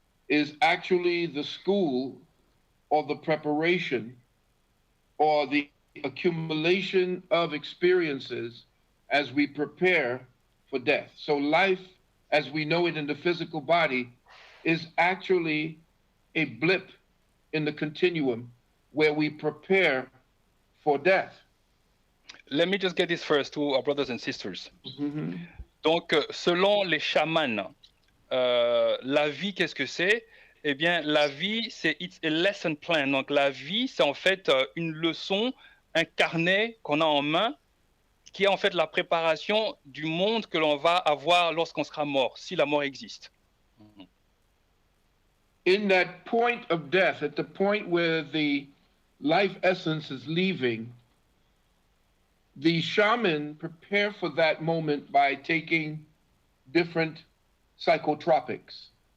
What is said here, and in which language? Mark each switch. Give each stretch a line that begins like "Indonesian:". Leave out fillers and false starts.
English: is actually the school or the preparation or the accumulation of experiences as we prepare for death. So life, as we know it in the physical body, is actually a blip in the continuum where we prepare for death. Let me just get this first to our brothers and sisters. Mm-hmm.
French: Donc, selon les chamans, la vie, qu'est-ce que c'est? Eh bien, la vie, c'est
English: it's a lesson plan.
French: Donc, la vie, c'est en fait une leçon, un carnet qu'on a en main, qui est en fait la préparation du monde que l'on va avoir lorsqu'on sera mort, si la mort existe.
English: In that point of death, at the point where the life essence is leaving, the shaman prepare for that moment by taking different psychotropics.